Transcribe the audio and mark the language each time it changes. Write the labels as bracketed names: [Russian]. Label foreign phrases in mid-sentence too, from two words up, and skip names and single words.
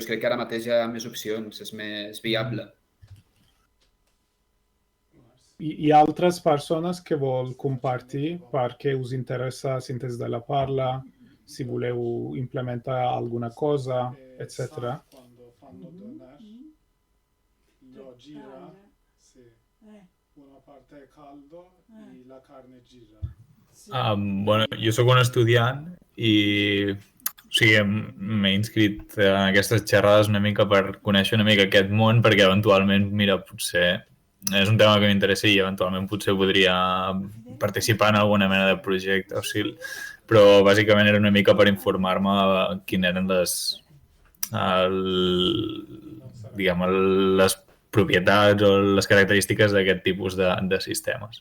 [Catalan] Crec que ara mateix hi ha més opcions, és més viable. Hi ha altres persones que vol compartir perquè us interessa síntesi de la parla, si voleu implementar alguna cosa, etc. [Italian] Quando fanno donar, lo gira, sì. Una parte è caldo e la carne gira. [Catalan] Bueno, jo sóc un estudiant i m'he inscrit en aquestes xerrades una mica per conèixer una mica aquest món, perquè eventualment, mira, potser és un tema que m'interessa i eventualment potser podria participar en alguna mena de projecte o sigui, però bàsicament era una mica per informar-me de quines eren les propietats o les característiques d'aquest tipus de sistemes.